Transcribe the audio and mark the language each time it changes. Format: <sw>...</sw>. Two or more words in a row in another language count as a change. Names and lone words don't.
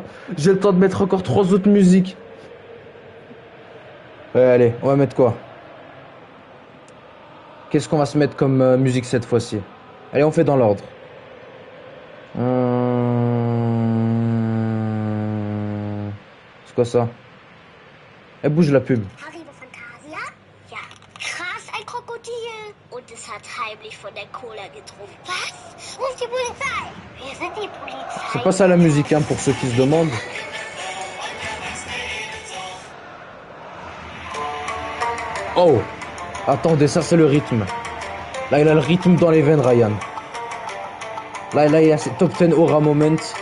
<fr>J'ai le temps de mettre encore 3 autres musiques. Ouais, allez, on va mettre quoi? Qu'est-ce qu'on va se mettre comme musique cette fois-ci? Allez, on fait dans l'ordre. C'est quoi ça? Elle bouge la pub.</fr> <de>Haribo Fantasia? Ja, krass, ein Krokodil. Und es hat heimlich von der Cola getrunken. Was? Wo ist die Polizei? Wir sind die Polizei.</de> <fr>C'est pas ça la musique, hein, pour ceux qui se demandent. Oh! Attendez, ça c'est le rythme. Là, il a le rythme dans les veines, Ryan. Là, il y a ce</fr> <en>top 10 aura moment.</en>